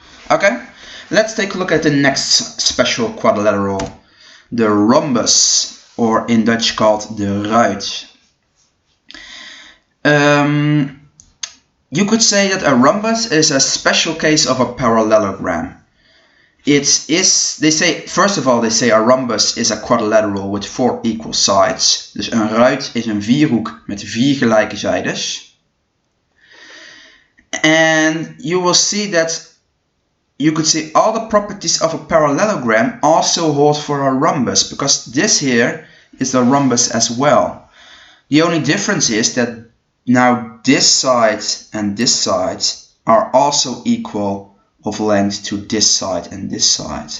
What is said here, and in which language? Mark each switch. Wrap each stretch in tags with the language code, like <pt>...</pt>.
<en>Okay, let's take a look at the next special quadrilateral, the rhombus, or in Dutch called de ruit. You could say that a rhombus is a special case of a parallelogram. They say a rhombus is a quadrilateral with 4 equal sides.</en> <nl>Dus een ruit is een vierhoek met 4 gelijke zijdes.</nl> <en>And you will see that you could say all the properties of a parallelogram also hold for a rhombus, because this here is a rhombus as well. The only difference is that now this side and this side are also equal of length to this side and this side.</en>